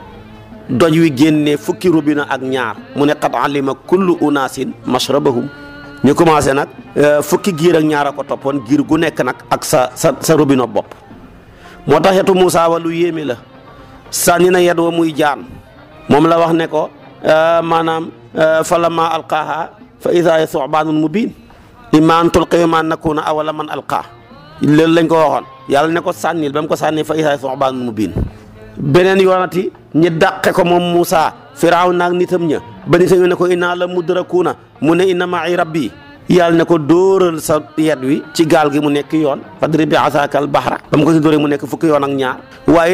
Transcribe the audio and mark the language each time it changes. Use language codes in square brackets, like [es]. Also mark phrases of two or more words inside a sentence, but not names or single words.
[wo] wi génnee fukki robinet ak ñaar mu ne [ar] قد علم كل أناس مشربهم [wo] ñu commencé nag fukki giir ak ñaar a ko toppoon giir gu nekk nag ak sa robinet bopp moo tax yetu Muusaa wa lu yéeme la sànni na yet wa muy jaan moom la wax ne ko maanaam [ar] فلما ألقاها فإذا ثعبان مبين إما أن تلقي وإما أن نكون أول من ألقى [wo] loolu lañ ko waxoon yàlla ne ko sànnil ba mu ko sànni [ar] فإذا ثعبان مبين [wo] beneen yoonati ñi dàqe ko moom Muusaa Firaaw naag nitam ña ba nitam ne ko [ar] إنا لمدركون [wo] mu ne [ar] إن معي ربي [wo] yàlla ne ko dóoral sa yet wi ci gaal gi mu nekk yoon [ar] فاضرب بعصاك البحر [wo] ba mu ko ci dóoree mu nekk fukki yoon ak ñaar waaye